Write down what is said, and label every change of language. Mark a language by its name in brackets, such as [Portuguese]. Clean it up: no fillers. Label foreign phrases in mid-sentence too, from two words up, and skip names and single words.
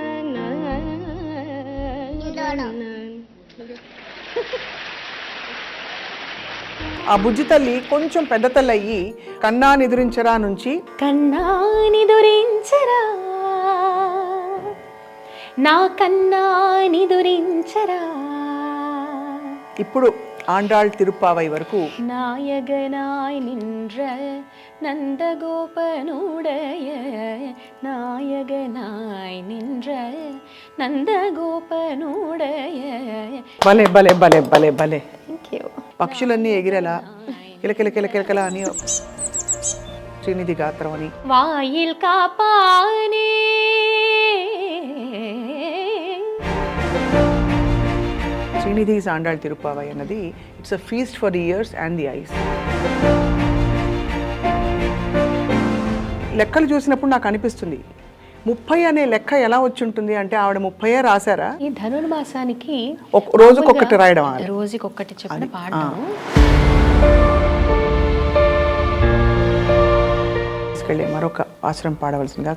[Telugu] ఆ బుజ్జి తల్లి కొంచెం పెద్ద తల్లి అయ్యి కన్నా నిదురించరా నుంచి కన్నా నిదురించరా నా కన్నా నిదురించరా ఇప్పుడు ఆండాళ్ తిరుప్పావై వరకు [Tamil] நாயகனாய் நின்ற நந்தகோபனுடைய நாயகனாய் நின்ற నందగోపనుడయ. [Telugu] భలే భలే భలే భలే భలే. [English] Thank you. [Telugu] పక్షులన్నీ ఎగిరేలా కిలకిల కిలకిలకిల అని శ్రీనిధి గాత్రం అని [Tamil] வாயில் காப்பானே [Telugu] శ్రీనిధిస్ ఆండాళ్ తిరుప్పావై అన్నది [English] It's a feast for the ears and the eyes. [Telugu] లెక్కలు చూసినప్పుడు నాకు అనిపిస్తుంది 30 అనే లెక్క ఎలా వచ్చి ఉంటుంది అంటే ఆవిడ 30 రాశారా? ఈ ధనుర్మాసానికి రోజుకొకటి రాయడం, రోజుకొకటి చెప్పిన పాడడం. తీసుకెళ్ళి మరొక ఆశ్రమం పాడవలసిందిగా